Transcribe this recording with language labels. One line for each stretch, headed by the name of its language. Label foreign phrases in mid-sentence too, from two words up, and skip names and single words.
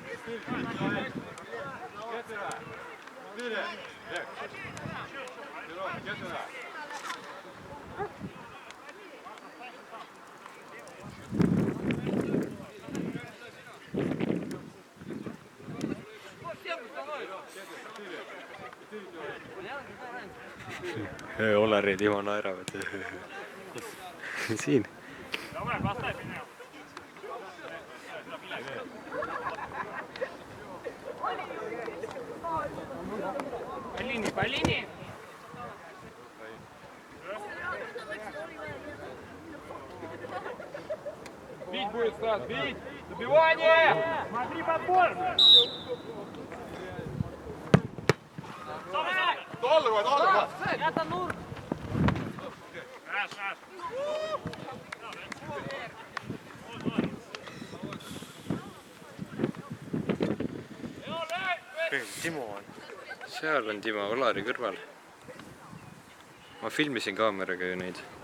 Estonian: Olari ja Timo naeravad. Siin.
Russian: Полини! Бить будет, Стас, бить! Добивание! Смотри подбор! Доллар! Это Нур!
Estonian: Timo on. Seal on Timo Olari kõrval. Ma filmisin kaameraga ju neid.